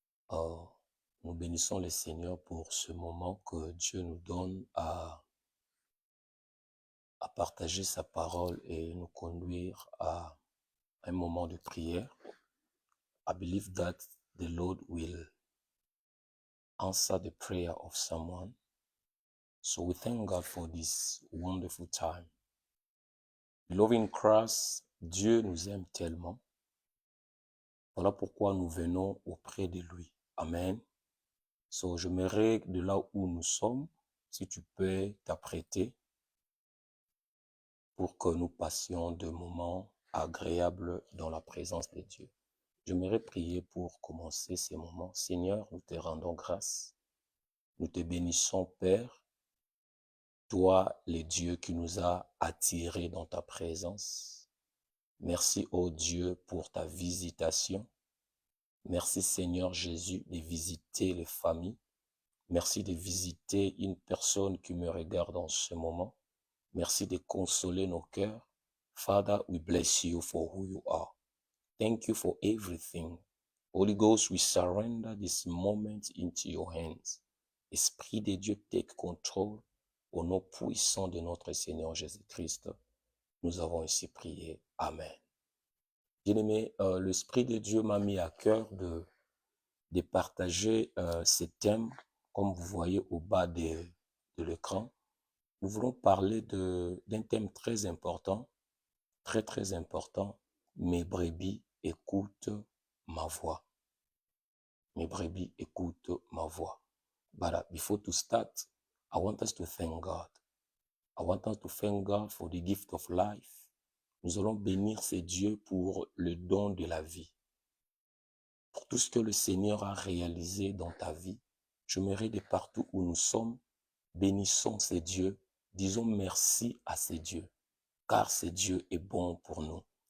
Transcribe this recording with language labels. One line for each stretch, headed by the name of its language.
French: Oh, nous bénissons le Seigneur pour ce moment que Dieu nous donne à partager sa parole et nous conduire à un moment de prière.
English: I believe that the Lord will answer the prayer of someone. So we thank God for this wonderful time. Beloved in Christ,
French: Dieu nous aime tellement. Voilà pourquoi nous venons auprès de lui. Amen. So, j'aimerais de là où nous sommes, si tu peux t'apprêter pour que nous passions de moments agréables dans la présence de Dieu. J'aimerais prier pour commencer ces moments. Seigneur, nous te rendons grâce. Nous te bénissons, Père, toi, le Dieu qui nous a attirés dans ta présence. Merci, ô Dieu, pour ta visitation. Merci, Seigneur Jésus, de visiter les familles. Merci de visiter une personne qui me regarde en ce moment. Merci de consoler nos cœurs.
English: Father, we bless you for who you are. Thank you for everything. Holy Ghost, we surrender this moment into your hands.
French: Esprit de Dieu,
English: take control.
French: Au nom puissant de notre Seigneur Jésus-Christ, nous avons ici prié. Amen. Bien-aimé, l'Esprit de Dieu m'a mis à cœur de partager ce thème, comme vous voyez au bas de l'écran. Nous voulons parler d'un thème très important, très important. Mes brebis écoutent ma voix. Mes brebis écoutent ma voix.
English: But before to start, I want us to thank God. I want us to thank God for the gift of life.
French: Nous allons bénir ces dieux pour le don de la vie. Pour tout ce que le Seigneur a réalisé dans ta vie, j'aimerais de partout où nous sommes, bénissons ces dieux, disons merci à ces dieux, car ces dieux est bon pour nous.